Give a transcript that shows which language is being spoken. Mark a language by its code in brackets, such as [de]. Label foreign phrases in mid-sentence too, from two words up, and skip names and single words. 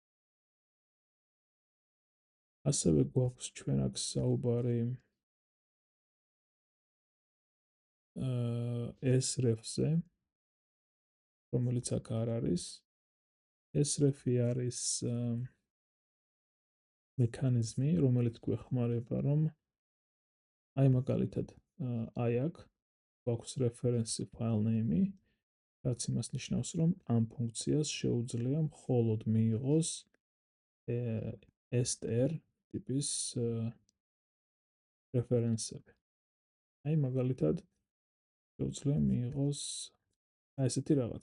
[ka] ასევე გვაქვს ჩვენ აქ საუბარი sref-ზე, რომელიც აქ არ არის. sref-ი არის მექანიზმი, რომელიც გვეხმარება, რომ აი მაგალითად აი აქ გვაქვს [en] reference file name- [ka] ი, რაც იმას ნიშნავს, რომ ამ ფუნქციას შეუძლია მხოლოდ მიიღოს str ტიპის რეფერენსები. აი მაგალითად შეუძლია მიიღოს აი ესეთი რაღაც.